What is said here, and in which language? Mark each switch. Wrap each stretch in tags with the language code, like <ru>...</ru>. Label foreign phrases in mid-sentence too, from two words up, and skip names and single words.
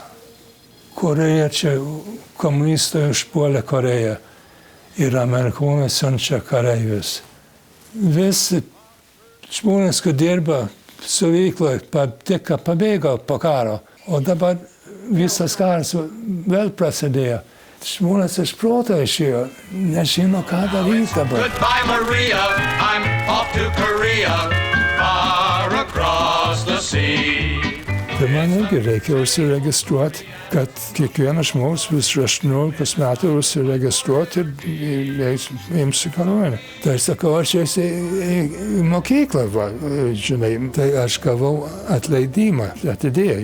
<lt>Korėjiečiai, komunistai užpuolė Koreją ir amerikonai siunčia kareivius. Visi žmonės, kurie dirba siuvykloje, tik pabėgo po karo, o dabar visas karas vėl prasidėjo. Žmonės iš proto išėjo, nežino, ką daryti dabar.</lt> <en>Goodbye, Maria, I'm off to Korea, far across the sea.</en> <lt>Tai man irgi reikia užsiregistruoti, kad kiekvienas žmogus vis 18 metų užsiregistruoti ir imsi kariuomenę. Tai sakau, aš eisiu į mokyklą, žinai, tai aš gavau atleidimą, atidėję.</lt>